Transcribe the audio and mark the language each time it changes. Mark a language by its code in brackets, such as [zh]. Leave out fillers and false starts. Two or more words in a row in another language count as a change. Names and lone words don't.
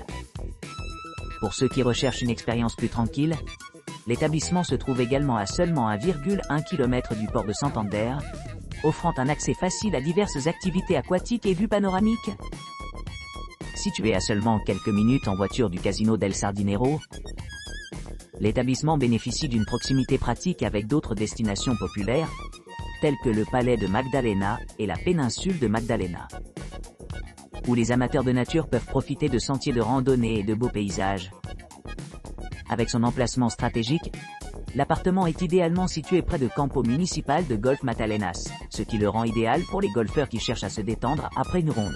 [fr] Pour ceux qui recherchent une expérience plus tranquille, l'établissement se trouve également à seulement 1,1 km du port de Santander, offrant un accès facile à diverses activités aquatiques et vues panoramiques. Situé à seulement quelques minutes en voiture du casino del Sardinero, l'établissement bénéficie d'une proximité pratique avec d'autres destinations populaires, telles que le palais de Magdalena et la péninsule de Magdalena, où les amateurs de nature peuvent profiter de sentiers de randonnée et de beaux paysages. Avec son emplacement stratégique, l'appartement est idéalement situé près de Campo Municipal de Golf Matalenas, ce qui le rend idéal pour les golfeurs qui cherchent à se détendre après une ronde.